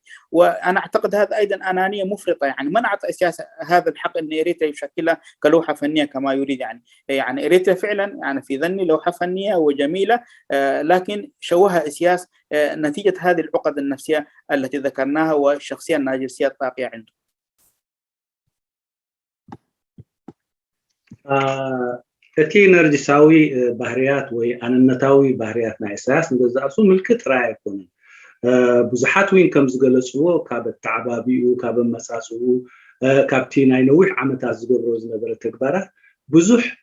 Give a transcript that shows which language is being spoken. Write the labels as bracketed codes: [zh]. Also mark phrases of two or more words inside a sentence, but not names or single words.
[ar] وأنا أعتقد هذا أيضا أنانية مفرطة يعني، منعت إساس هذا الحق أن إريتريا يشكلها كلوحة فنية كما يريد يعني إريتريا فعلا يعني في ظني لوحة فنية وجميلة، لكن شوهها إسياس نتيجة هذه العقد النفسية التي ذكرناها والشخصية النرجسية الطاغية عنده. [ti] እቲ ነርጅሳዊ ባህርያት ወይ ኣነነታዊ ባህርያት ናይ ኢሳያስ ንገዛእሱ ምልክት ራእይ ኣይኮነን። ብዙሓት እውን ከም ዝገለፅዎ ካብ ኣተዓባቢኡ ካብ ኣመፃፅኡ ካብቲ ናይ ነዊሕ ዓመታት ዝገብሮ ዝነበረ ተግባራት ብዙሕ